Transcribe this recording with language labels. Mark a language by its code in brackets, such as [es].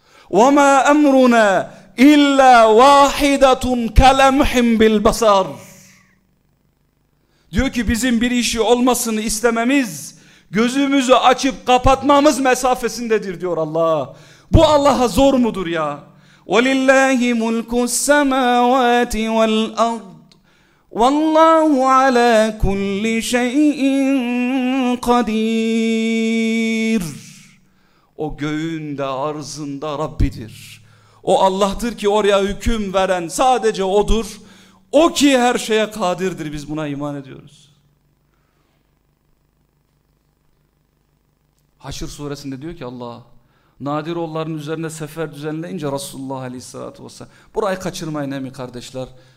[ar] وَمَا أَمْرُنَا اِلَّا وَاحِدَةٌ كَلَمْحٍ بِالْبَصَرِ [tr] Diyor ki bizim bir işi olmasını istememiz, gözümüzü açıp kapatmamız mesafesindedir diyor Allah. Bu Allah'a zor mudur ya? [ar] وَلِلَّهِ مُلْكُ السَّمَاوَاتِ وَالْأَرْضِ وَاللّٰهُ عَلَى كُلِّ شَيْءٍ قَدِيرٌ [tr] O göğün de arzın da Rabbidir. O Allah'tır ki oraya hüküm veren sadece O'dur. O ki her şeye kadirdir, biz buna iman ediyoruz. Haşr suresinde diyor ki Allah, Nadir oğulların üzerine sefer düzenleyince Resulullah Aleyhisselatü Vesselam. Burayı kaçırmayın emi kardeşler.